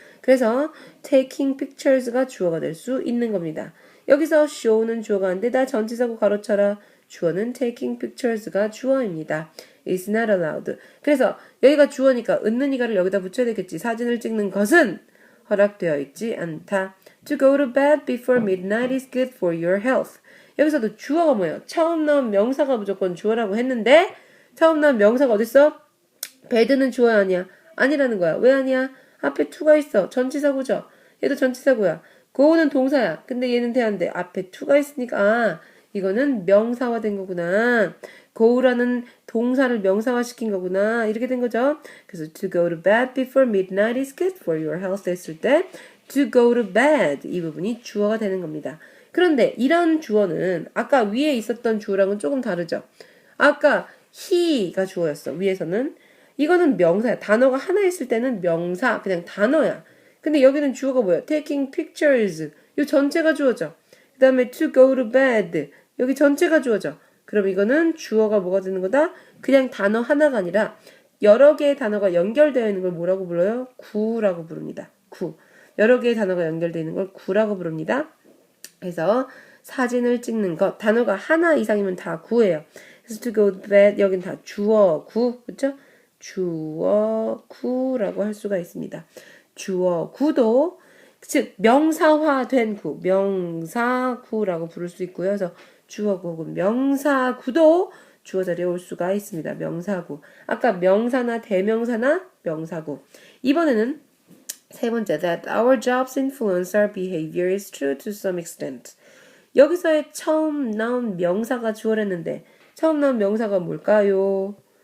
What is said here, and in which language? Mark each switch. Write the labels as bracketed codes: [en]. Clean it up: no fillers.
[ko] 그래서 taking pictures가 주어가 될 수 있는 겁니다. 여기서 show는 주어가 안 되다. 전치사구 가로쳐라. 주어는 taking pictures가 주어입니다. [en] It's not allowed. [ko] 그래서 여기가 주어니까 은는 이가를 여기다 붙여야 되겠지. 사진을 찍는 것은 허락되어 있지 않다. [en] To go to bed before midnight is good for your health. [ko] 여기서도 주어가 뭐예요? 처음 나온 명사가 무조건 주어라고 했는데 처음 나온 명사가 어딨어? bed는 주어야 아니야? 아니라는 거야. 왜 아니야? 앞에 to가 있어. 전치사구죠. 얘도 전치사구야. go는 동사야. 근데 얘는 대한데 앞에 to가 있으니까 이거는 명사화된 거구나. go라는 동사를 명사화시킨 거구나. 이렇게 된 거죠. 그래서 [en] to go to bed before midnight is good for your health [ko] 했을 때 [en] to go to bed [ko] 이 부분이 주어가 되는 겁니다. 그런데 이런 주어는 아까 위에 있었던 주어랑은 조금 다르죠. 아까 he가 주어였어. 위에서는. 이거는 명사야. 단어가 하나 있을 때는 명사, 그냥 단어야. 근데 여기는 주어가 뭐야? [en] taking pictures. [ko] 이 전체가 주어져. 그 다음에 [en] to go to bed. [ko] 여기 전체가 주어져. 그럼 이거는 주어가 뭐가 되는 거다? 그냥 단어 하나가 아니라 여러 개의 단어가 연결되어 있는 걸 뭐라고 불러요? 구라고 부릅니다. 구. 여러 개의 단어가 연결되어 있는 걸 구라고 부릅니다. 그래서 사진을 찍는 것. 단어가 하나 이상이면 다 구예요. 그래서 to go to bed 여긴 다 주어 구. 그렇죠? 주어 구라고 할 수가 있습니다. 주어 구도 즉 명사화된 구, 명사구라고 부를 수 있고요. 그래서 주어구 혹은 명사구도 주어 자리에 올 수가 있습니다. 명사구. 아까 명사나 대명사나 명사구. 이번에는 세 번째, [en] that our jobs influence our behavior is true to some extent. [ko] 여기서의 처음 나온 명사가 주어랬는데 처음 나온 명사가 뭘까요?